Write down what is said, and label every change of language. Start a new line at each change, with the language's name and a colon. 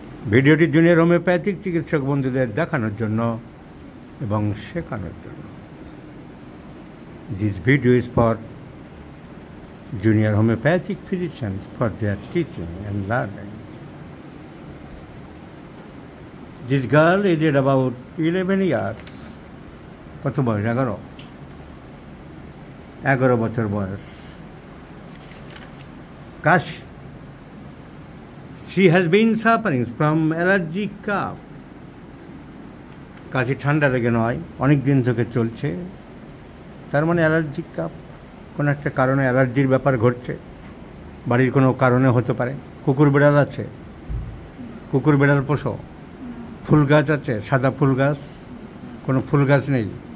Bangla: ভিডিওটি junior homeopathic চিকিৎসক বন্ধুদের দেখানোর জন্য এবং শেখানোর জন্য।
English: This video is for junior homeopathic physicians for their teaching and learning. This girl is about 11 years.
Bangla: কত বয়স? 11 বছর বয়স।
English: She has been suffering from allergic cough.
Bangla: কাশি ঠান্ডা লেগে নয়, অনেক দিন থেকে চলছে। তার মানে অ্যালার্জিক কাপ, কোনো একটা কারণে অ্যালার্জির ব্যাপার ঘটছে। বাড়ির কোনো কারণে হতে পারে। কুকুর বিড়াল আছে? কুকুর বিড়াল পোষো? ফুল গাছ আছে? সাদা ফুল গাছ? কোনো ফুল গাছ নেই?